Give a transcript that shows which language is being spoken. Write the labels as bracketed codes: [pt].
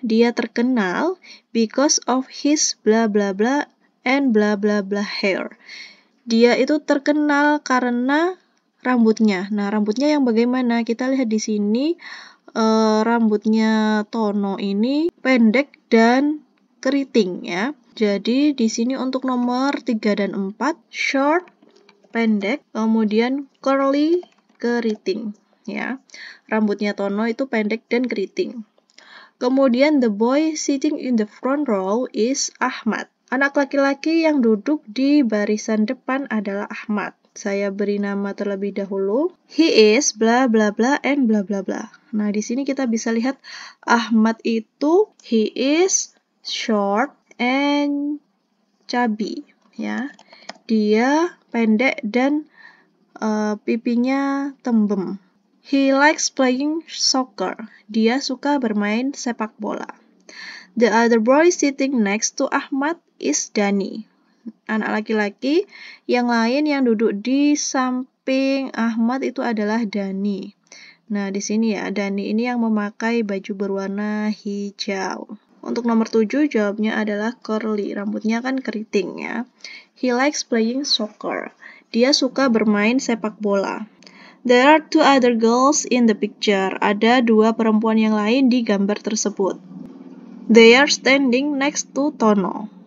[id] Dia terkenal [en] because of his bla bla bla and bla bla bla hair. [id] Dia itu terkenal karena rambutnya. Nah, rambutnya yang bagaimana? Kita lihat di sini rambutnya Tono ini pendek dan keriting ya. Jadi di sini untuk nomor 3 dan 4, short, pendek, kemudian curly, keriting ya. Rambutnya Tono itu pendek dan keriting. Kemudian [en] the boy sitting in the front row is Ahmad. [id] Anak laki-laki yang duduk di barisan depan adalah Ahmad. Saya beri nama terlebih dahulu. [en] He is bla bla bla and bla bla bla. [id] Nah, di sini kita bisa lihat Ahmad itu [en] he is short and chubby [id] ya. Dia pendek dan pipinya tembem. [en] He likes playing soccer. [id] Dia suka bermain sepak bola. [en] The other boy sitting next to Ahmad is Dani. [id] Anak laki-laki yang lain yang duduk di samping Ahmad itu adalah Dani. Nah, di sini ya, Dani ini yang memakai baju berwarna hijau. Untuk nomor 7, jawabnya adalah curly. Rambutnya kan keriting ya. [en] He likes playing soccer. [id] Dia suka bermain sepak bola. [en] There are 2 other girls in the picture. [id] Ada 2 perempuan yang lain di gambar tersebut. [en] They are standing next to Tono.